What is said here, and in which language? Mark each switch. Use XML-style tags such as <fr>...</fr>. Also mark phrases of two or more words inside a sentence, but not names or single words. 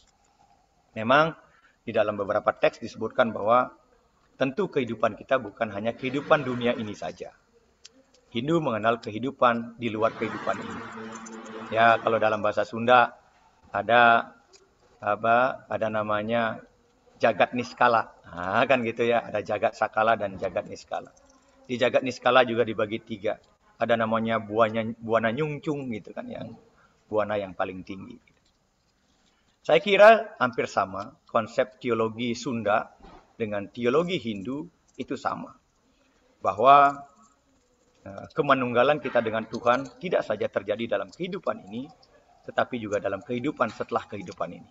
<id>Memang di dalam beberapa teks disebutkan bahwa tentu kehidupan kita bukan hanya kehidupan dunia ini saja. Hindu mengenal kehidupan di luar kehidupan ini. Ya, kalau dalam bahasa Sunda ada namanya jagat niskala. Nah, kan gitu ya, ada jagat sakala dan jagat niskala. Di jagat niskala juga dibagi 3. Ada namanya buana nyungcung gitu kan, yang buana yang paling tinggi. Saya kira hampir sama konsep teologi Sunda dengan teologi Hindu itu sama. Bahwa kemanunggalan kita dengan Tuhan tidak saja terjadi dalam kehidupan ini, tetapi juga dalam kehidupan setelah kehidupan ini.</id>